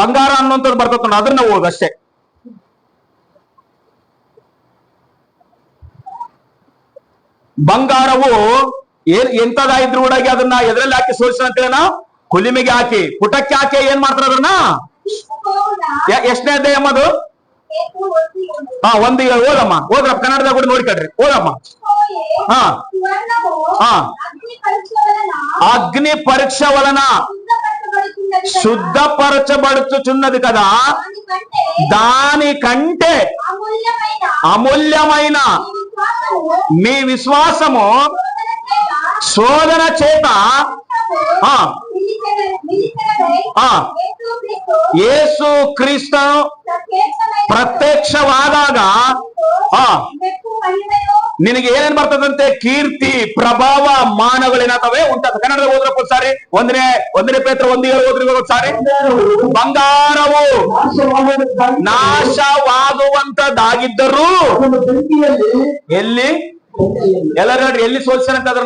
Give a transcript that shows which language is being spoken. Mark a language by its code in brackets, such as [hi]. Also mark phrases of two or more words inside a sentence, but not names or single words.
[kn] ಬಂಗಾರ ಅನ್ನುವಂಥದ್ದು ಬರ್ತದ, ಅದನ್ನ ಓದು ಅಷ್ಟೇ. ಬಂಗಾರವು ಎಂತದಾಗಿದ್ರು ಕೂಡ ಅದನ್ನ ಎದ್ರಲ್ಲಿ ಹಾಕಿ ಸೋರಿಸ ಅಂತೇಳ ಕುಲಿಮೆಗೆ ಹಾಕಿ ಪುಟಕ್ಕೆ ಹಾಕಿ ಏನ್ ಮಾಡ್ತಾರ ಅದನ್ನ. ಎಷ್ಟನೇ ಅಧ್ಯಾಯ ಅದು? ಒಂದು ಓದಮ್ಮ, ಓದ್ರ ಕನ್ನಡದಾಗ ಕೂಡ ನೋಡ್ಕೊಳ್ರಿ, ಓದಮ್ಮ. [te] అగ్ని పరీక్ష వలన శుద్ధపరచబడుచున్నది కదా, దానికంటే అమూల్యమైన మీ విశ్వాసము శోధన చేత యేసు క్రీస్తు [kn] ಪ್ರತ್ಯಕ್ಷವಾದಾಗ ನಿನಗೆ ಏನೇನ್ ಬರ್ತದಂತೆ? ಕೀರ್ತಿ, ಪ್ರಭಾವ, ಮಾನಗಳೇನಾತವೆ ಉಂಟಾಗ. ಕನ್ನಡದ ಓದ್ರಪ್ಪ ಸಾರಿ. ಒಂದನೇ ಪೇತ್ರ 1:7 ಓದ್ರಿ ಸಾರಿ. ಬಂಗಾರವು ನಾಶವಾಗುವಂತದ್ದಾಗಿದ್ದರೂ ಎಲ್ಲಿ ಎಲ್ಲರೂ ನೋಡ್ರಿ, ಎಲ್ಲಿ ಸೋಲ್ಸ್ಯಾರಂತ ಅದ್ರನ್ನ?